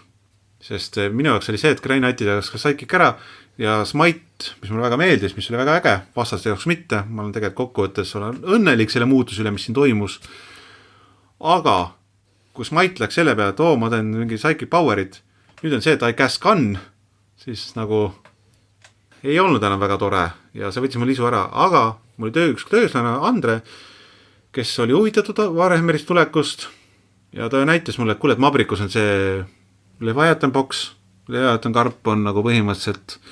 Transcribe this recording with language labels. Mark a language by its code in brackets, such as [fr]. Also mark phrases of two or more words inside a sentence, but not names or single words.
[et] Sest minu jaoks oli see, et Grey Knighti jaoks ka Psychic ära ja Smite, mis mulle väga meeldis, mis oli väga äge, vastaste jaoks mitte, ma olen tegelikult kokkuvõttes olen õnnelik selle muutuse üle, mis siin toimus. Aga kui Smite läks selle peale, et ma teen mingi Psychic Powerit, nüüd on see, et [en] I cast gun, [et] siis nagu ei olnud enam väga tore ja see võttis mul isu ära, aga mul oli üks tööslane Andre, kes oli huvitatud Warhammerist tulekust ja ta näitas mulle, et kuule, et Mabrikus on see Leviathan box, Leviathan karp on nagu põhimõtteliselt